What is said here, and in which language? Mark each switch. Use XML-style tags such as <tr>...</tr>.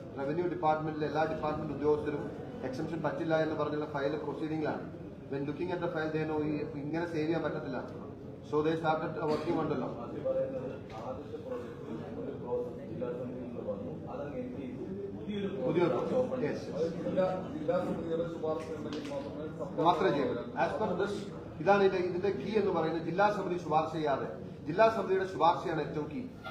<ml>Revenue ഡിപ്പാർട്ട്മെന്റിലെ എല്ലാ department ഉദ്യോഗസ്ഥരും exemption പറ്റില്ല എന്ന് പറഞ്ഞുള്ള file പ്രൊസീഡിംഗിലാണ്.</ml> <en>When looking at the file, they know</en> <ml>ഇങ്ങനെ സേവ് ചെയ്യാൻ പറ്റത്തില്ല.</ml> <en>So they started working</en> <ml>ഉണ്ടല്ലോ. അത് പറയുന്നത് ആദ്യത്തെ പ്രോജക്റ്റിൽ ഒരു പ്രോസസ് ജില്ലാ സമിതിയിൽ നിന്ന് വന്നു, അതങ്ങ് എൻഡ് ചെയ്തു. പുതിയൊരു yes. ജില്ലാ സമിതിയുടെ ശുപാർശ ഉണ്ടെങ്കിൽ മാത്രമേ ചെയ്യൂ.</ml> <en>as per this</en> <ml>ഇതാണ് ഇതിന്റെ കീ എന്ന് പറയുന്നത്. ജില്ലാ സമിതി ശുപാർശ ചെയ്യാതെ ജില്ലാ സമിതിയുടെ ശുപാർശയാണ് ഏറ്റവും കീ.</ml>